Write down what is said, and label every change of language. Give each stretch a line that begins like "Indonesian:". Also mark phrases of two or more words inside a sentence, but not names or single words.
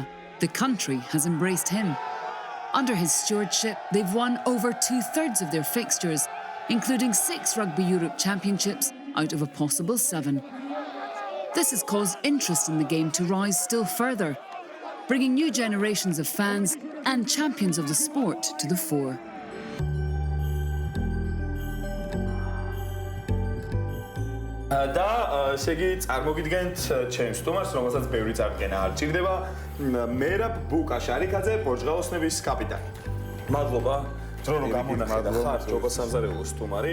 English: The country has embraced him. Under his stewardship, they've won over 2/3 of their fixtures, including 6 Rugby Europe Championships out of a possible 7. This has caused interest in the game to rise still further, bringing new generations of fans and champions of the sport to the fore.
Georgian: და ესე იგი წარმოგიდგენთ ჩემს სტუმარს, რომელსაც ბევრი წარდგენა არ ჭირდება, მერაბ ბუკაშარიქაძე, პორტუგალოსნების კაპიტანი. მადლობა, რომ გამონახეთ ხარ ჯობა სამზარეულოს სტუმარი.